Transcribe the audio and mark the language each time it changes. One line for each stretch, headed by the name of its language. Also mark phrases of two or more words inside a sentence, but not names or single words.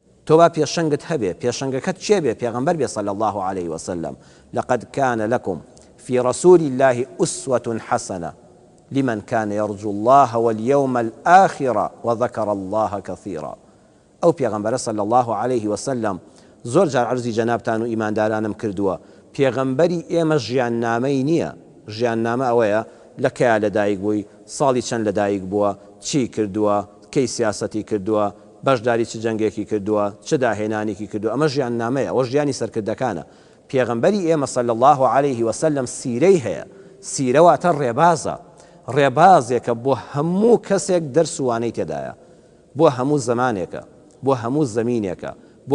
Central Kurdish: تۆ با پێشەنگت هەبێ پێشەنگەکەت چێ بێ پێغەمبەر بێ
Arabic: صلی الله عليه وسلم لقد كان لكم في رسول الله أسوة حسنة لمن كان يرجو الله واليوم الآخر وذكر الله كثيرا
Central Kurdish: ئەو پێغەمبەرە صلی الله عليه وسلم زۆر جار عەرزی جەنابتان و ئیماندارانم کردووە پێغەمبەری ئێمە ژیاننامەی نییە ژیاننامە ئەوەیە لە کەیا لەدایک بووی ساڵی چەند لەدایک بووە چی کردووە کەی سیاسەتی کردووە بەشداری چ جەنگێکی کردووە چ داهێنانێکی کردووە ئەمە ژیاننامەیە ئەوە ژیانی سەرکردەکانە پێغەمبەری ئێمە
Arabic: صلی الله عليه وسلم
Central Kurdish: سیرەی هەیە سیرە واتە ڕێبازە ڕێبازێکە بۆ هەموو کەسێک دەرسوانەی تێدایە بۆ هەموو زمانێکە بۆ هەموو زەمینێکە بۆ